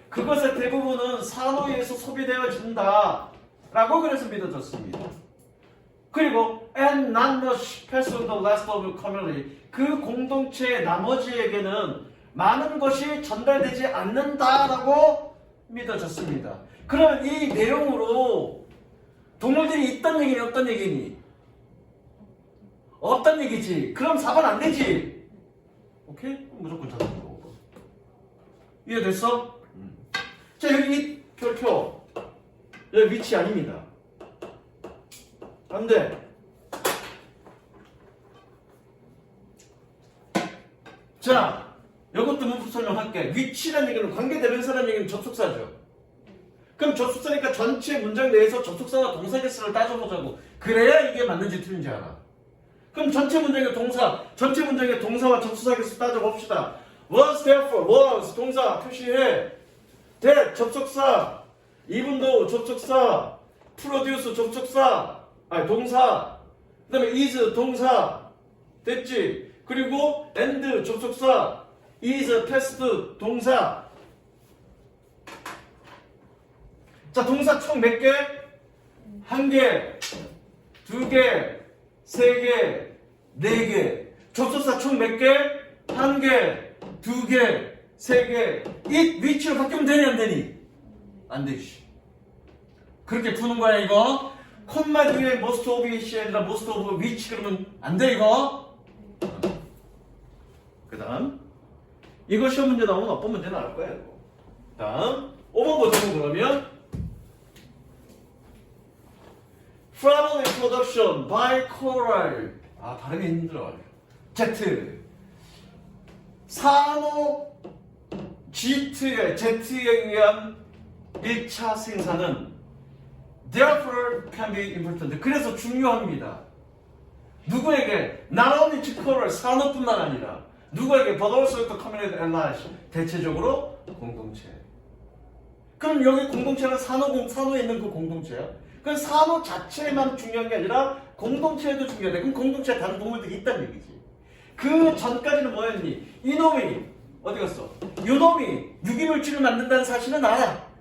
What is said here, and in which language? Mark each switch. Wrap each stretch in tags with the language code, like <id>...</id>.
<ko>그것의 대부분은 산호에 의해서 소비되어진다 라고 그래서 믿어졌습니다.</ko> <en>그리고 and not much pass on the rest of the community.</en> <ko>그 공동체의 나머지에게는 많은 것이 전달되지 않는다라고 믿어졌습니다. 그럼 이 내용으로 동물들이 있단 얘기니 없단 얘기니? 없단 얘기지. 그럼 4번 안 되지. 오케이? 무조건 잡는 거고. 이해됐어? 자, 여기 이 별표. 여기 위치 아닙니다. 안 돼. 자, 이것도 문법 설명할게. 위치란 얘기는 관계대명사라는 얘기는 접속사죠. 그럼 접속사니까 전체 문장 내에서 접속사와 동사 개수를 따져보자고. 그래야 이게 맞는지 틀린지 알아. 그럼 전체 문장의 동사와 접속사 개수 따져봅시다. was, therefore, was 동사 표시해. that 접속사, even도 접속사, produce 접속사, 아니 동사, 그 다음에 is 동사, 됐지? 그리고 and 접속사, is past 동사. 자, 동사 총 몇 개? 1개, 2개, 3개, 4개. 접속사 총 몇 개? 1개, 2개, 3개. it, which로 바뀌면 되니 안 되니? 안 되지. 그렇게 푸는 거야 이거. 콤마 뒤에 most of it이 아니라 most of which 그러면 안 돼 이거. 그 다음 이거 시험 문제 나오면 어떤 문제 나올 거야 이거. 다음 5번 보자면 그러면</ko> <en>From production by coral.</en> <ko>아 발음이 힘들어. Z 산호 Z에 의한 1차 생산은</ko> <en>therefore can be important.</en> <ko>그래서 중요합니다. 누구에게?</ko> <en>not only to coral</en> <ko>산호뿐만 아니라 누구에게?</ko> <en>but also to community and large.</en> <ko>대체적으로 공동체. 그럼 여기 공동체는 산호에 있는 그 공동체야. 그럼 산호 자체만 중요한 게 아니라 공동체에도 중요하다. 그럼 공동체에 다른 동물들이 있다는 얘기지. 그 전까지는 뭐였니? 이놈이 어디 갔어? 이놈이 유기물질을 만든다는 사실은 알아.</ko>